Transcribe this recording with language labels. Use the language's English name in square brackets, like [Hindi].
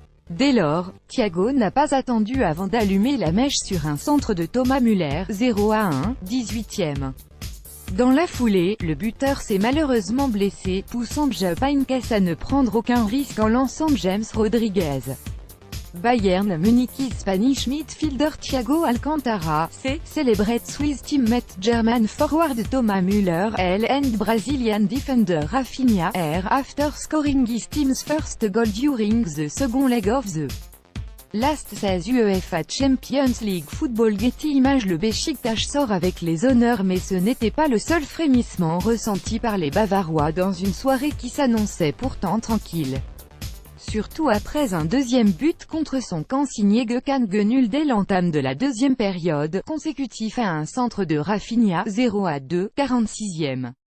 [French] Dès lors, Thiago n'a pas attendu avant d'allumer la mèche sur un centre de Thomas Müller, 0-1, 18e. Dans la foulée, le buteur s'est malheureusement blessé, poussant Jupp Heynckes à ne prendre aucun risque en lançant James Rodriguez. [English] Bayern Munich's Spanish midfielder Thiago Alcantara, celebrated Swiss teammate German forward Thomas Müller, and Brazilian defender Rafinha, after scoring his team's first goal during the second leg of the Last 16 UEFA Champions League Football. Getty Images. [French] Le Beşiktaş sort avec les honneurs, mais ce n'était pas le seul frémissement ressenti par les Bavarois dans une soirée qui s'annonçait pourtant tranquille. Surtout après un deuxième but contre son camp signé Gökhan Gönül dès l'entame de la deuxième période, consécutif à un centre de Rafinha, 0-2, 46e.